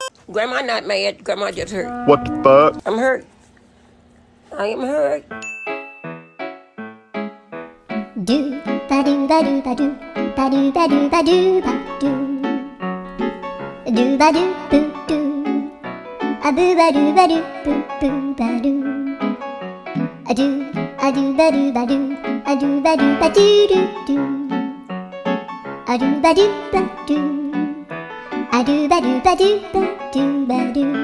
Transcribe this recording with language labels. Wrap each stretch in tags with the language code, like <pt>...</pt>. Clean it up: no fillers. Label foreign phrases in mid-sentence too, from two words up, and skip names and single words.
<en>Grandma not mad. Grandma just hurt. What the fuck? I'm hurt. I am hurt. Do ba do ba do ba do ba do ba do ba do ba do ba do boo do a boo ba do ba do boo boo ba do a do ba do ba do a do ba do ba do do do a do ba do ba do a do ba do ba do ba do ba do</en>